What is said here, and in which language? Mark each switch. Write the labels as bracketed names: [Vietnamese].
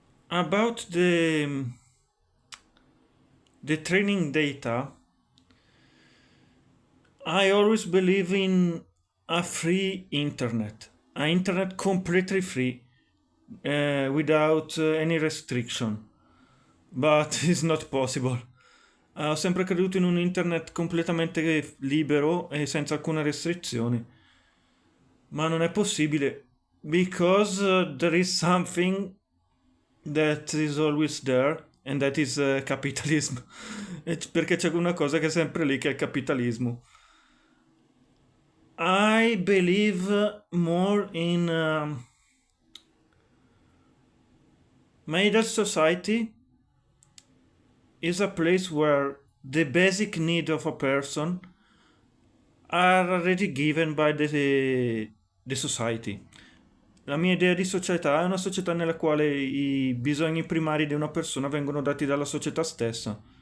[English] About the training data, I always believe in a free internet. An internet completely free, without any restriction. But it's not possible. [Italian] Ho sempre creduto in un internet completamente libero e senza alcuna restrizione. Ma non è possibile. [English] Because there is something that is always there, and that is capitalism. [Italian] Perché c'è una cosa che è sempre lì, che è il capitalismo. [English] I believe more in middle society is a place where the basic needs of a person are already given by the society. [Italian] La mia idea di società è una società nella quale i bisogni primari di una persona vengono dati dalla società stessa.